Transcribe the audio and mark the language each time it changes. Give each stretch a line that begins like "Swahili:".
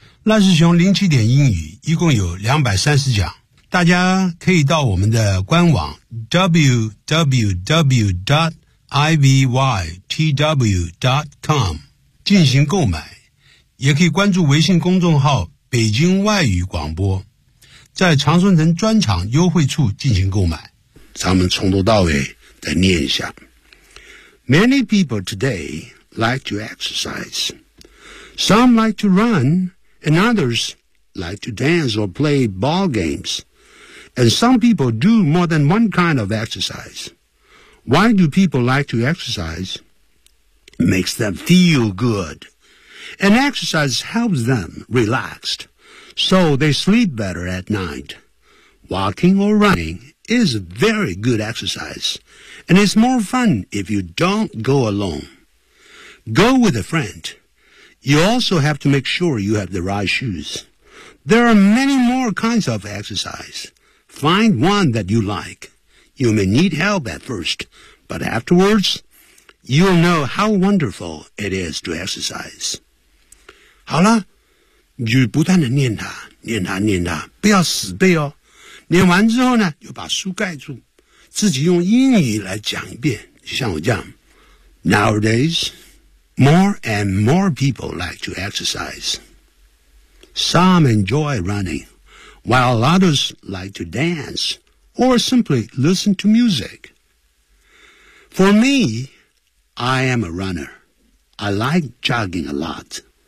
Chinese: 赖世雄07点英语一共有230讲，大家可以到我们的官网 www.ivytw.com 进行购买，也可以关注微信公众号北京外语广播，在长春藤专场优惠处进行购买。咱们从头到尾再念一下。
English: Many people today like to exercise. Some like to run, and others like to dance or play ball games. And some people do more than one kind of exercise. Why do people like to exercise? It makes them feel good. And exercise helps them relaxed. So they sleep better at night. Walking or running is a very good exercise, and it's more fun if you don't go alone. Go with a friend. You also have to make sure you have the right shoes. There are many more kinds of exercise. Find one that you like. You may need help at first, but afterwards, you'll know how wonderful it is to exercise.
Chinese: 好了。就不断地念它，念它，念它，不要死背哦。念完之后呢，就把书盖住，自己用英语来讲一遍，就像我这样。
English: Nowadays, more and more people like to exercise. Some enjoy running, while others like to dance or simply listen to music. For me, I am a runner. I like jogging a lot.